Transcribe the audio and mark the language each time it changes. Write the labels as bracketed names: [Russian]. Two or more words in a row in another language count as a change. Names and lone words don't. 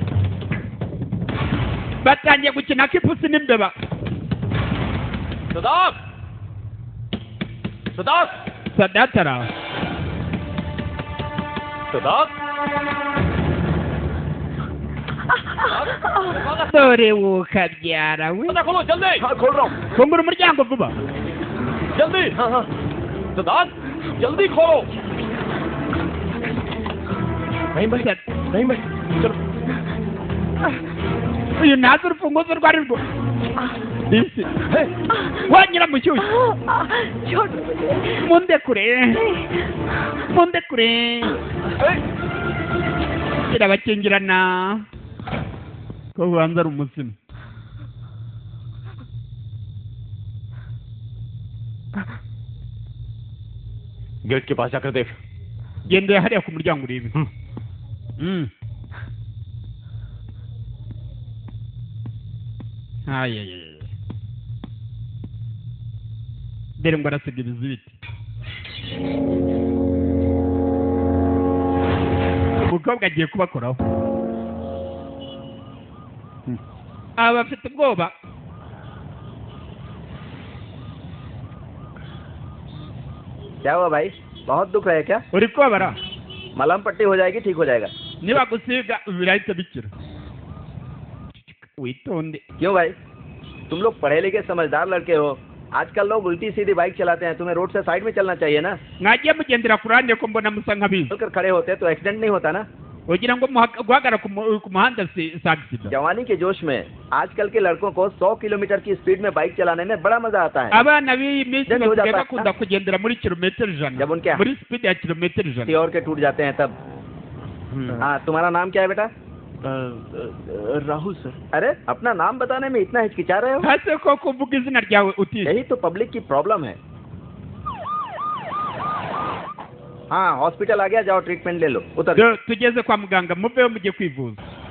[Kinyarwanda] Batangiye gukina akipusi n'imbeba. Sadat! Sadat! Sadat ara. Sadat! Dore wo kabyara we. [Hindi] खोलो जल्दी। हाँ खोल रहा हूँ। [Kinyarwanda] Fungura umuryango vuba. [Hindi] जल्दी। हाँ हाँ। सदात जल्दी खोलो। नहीं भाई, नहीं भाई, चलो। [Kinyarwanda] uyu ntazi urufunguzo rwari rwo. Disi. Wanyira mu cyuzi. Mundekure. Mundekure. Irabakingirana. Ko ubanza ari umutsima. [Hindi] गेट के पास जाकर देख। [Kinyarwanda] Genda hariya ku muryango urebe. Ay ay ay. Dore ngo arasiga ibizibiti. Umukobwa agiye kubakoraho. Aba afite ubwoba. [Hindi] क्या हुआ भाई, बहुत दुख है क्या? [Kinyarwanda] uri kubabara? [Hindi] मलहम पट्टी हो जाएगी, ठीक हो जाएगा। [Kinyarwanda] Niba gusiga birahita bikira. Witonde. [Hindi] क्यों भाई, तुम लोग पढ़े लिखे समझदार लड़के हो, आजकल लोग उल्टी सीधी बाइक चलाते हैं, तुम्हें रोड से साइड में चलना चाहिए ना। [Kinyarwanda] Mwagiye mugendera ku ruhande ko mbona musa nkabizi. [Hindi] चलकर खड़े होते तो एक्सीडेंट नहीं होता ना। [Kinyarwanda] Ugira ngo guhagarara ku muhanda si accident. [Hindi] जवानी के जोश में आजकल के लड़कों को 100 किलोमीटर की स्पीड में बाइक चलाने में बड़ा मजा आता है। [Kinyarwanda] Abana b'iyi minsi basigaye bakunda kugendera muri kilometero 100. [Hindi] जब उनके [Kinyarwanda] muri speed ya kilometero 100. [Hindi] और के टूट जाते हैं तब। हाँ, तुम्हारा नाम क्या है बेटा? राहुल सर। अरे अपना नाम बताने में इतना हिचकिचा रहे हो? [Kinyarwanda] Hase ko kuvuga izina ryawe utize. [Hindi] यही तो पब्लिक की प्रॉब्लम है। हाँ, हॉस्पिटल आ गया, जाओ ट्रीटमेंट ले लो, उतर। [Kinyarwanda] Tugeze kwa muganga muveho mujye kwivuza.